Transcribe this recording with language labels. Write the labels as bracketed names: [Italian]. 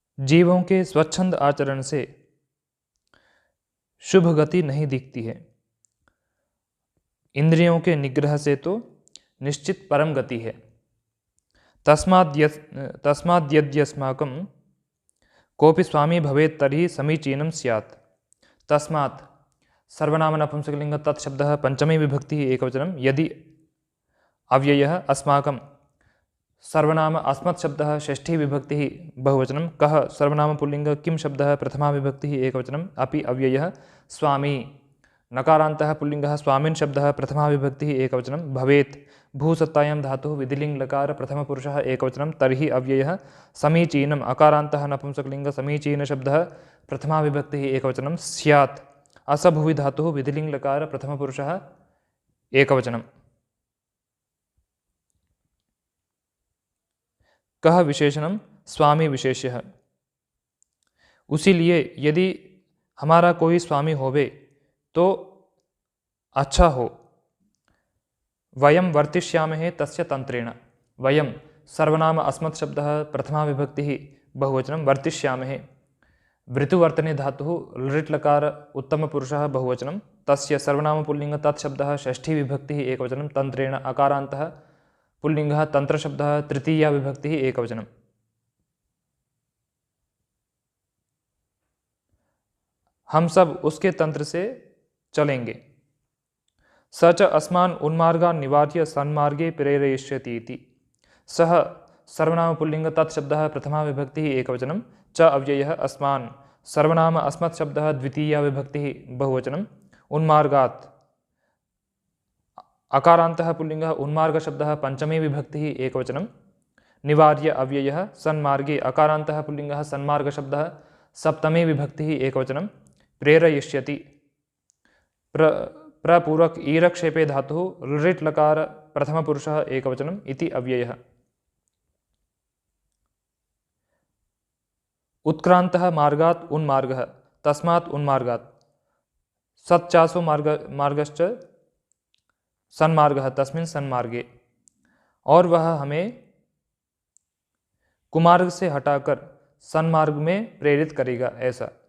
[Hindi] जीवों के स्वच्छंद आचरण से शुभ गति नहीं दिखती है। इंद्रियों के निग्रह से तो निश्चित परम गति है। [Sanskrit] तस्माद्यद्यस्माकं कोऽपि स्वामी भवेत् तर्हि समीचीनं स्यात्। तस्मात् सर्वनाम नपुंसकलिंग तत्शब्दः पंचमी विभक्तिः एकवचनं। यदि अव्ययः अस्माकं सर्वनाम अस्मत् शब्दः षष्ठी विभक्तिः बहुवचनं। कः सर्वनाम पुल्लिंग किं शब्दः प्रथमा विभक्तिः एकवचनम्। अपि अव्ययः स्वामी नकारान्तः पुल्लिंगः स्वामिन् शब्दः प्रथमा विभक्तिः एकवचनं। भवेत् भूसत्तायां धातुः विधिलिङ्ग् लकार प्रथमपुरुषः एकवचनं। तर्हि अव्ययः समीचीनम् अकारान्तः नपुंसकलिंग समीचीन शब्दः प्रथमा विभक्तिः एकवचनं। स्यात् असभुवि धातुः विधिलिङ्ग् लकार प्रथमपुरुषः एकवचनं। कः विशेषणम स्वामी विशेष्यः। [Hindi] उसीलिए यदि हमारा कोई स्वामी होवे तो अच्छा हो। [Sanskrit] वयं वर्तिष्यामहे तस्य तंत्रेण। वयं सर्वनाम अस्मत् शब्दः प्रथमा विभक्तिः बहुवचनं वर्तिष्यामहे। वृतुवर्तने धातुः लृट् लकार उत्तमपुरुषः बहुवचनं। तस्य सर्वनाम पुल्लिंग तत्शब्दः षष्ठी विभक्तिः एकवचनं। तंत्रेण अकारान्तः पुल्लिंगः तंत्रशब्दः तृतीया विभक्तिः एकवचनं। [Hindi] हम सब उसके तंत्र से चलेंगे। [Sanskrit] स च अस्मान् उन्मार्गान् निवार्य सन्मार्गे प्रेरयिष्यति इति। सः सर्वनाम पुल्लिंग तत्शब्दः प्रथमा विभक्तिः एकवचनं। च अव्ययः अस्मान् सर्वनाम अस्मत् शब्दः द्वितीया विभक्तिः बहुवचनं। उन्मार्गात् अकारान्तः पुल्लिंगः उन्मार्ग शब्दः पंचमी विभक्तिः एकवचनं। निवार्य अव्ययः सन्मार्गे अकारान्तः पुल्लिंगः सन्मार्ग शब्दः सप्तमी विभक्तिः एकवचनं। प्रेरयिष्यति प्रपूरक ईरक्षेपे धातुः लृट् लकार प्रथमपुरुषः एकवचनम् इति अव्ययः। उत्क्रान्तः मार्गात् उन्मार्गः तस्मात् उन्मार्गात्। सच्चासो मार्गश्च सन्मार्गः तस्मिन् सन्मार्गे। [Hindi] और वह हमें कुमार्ग से हटाकर सन्मार्ग में प्रेरित करेगा ऐसा।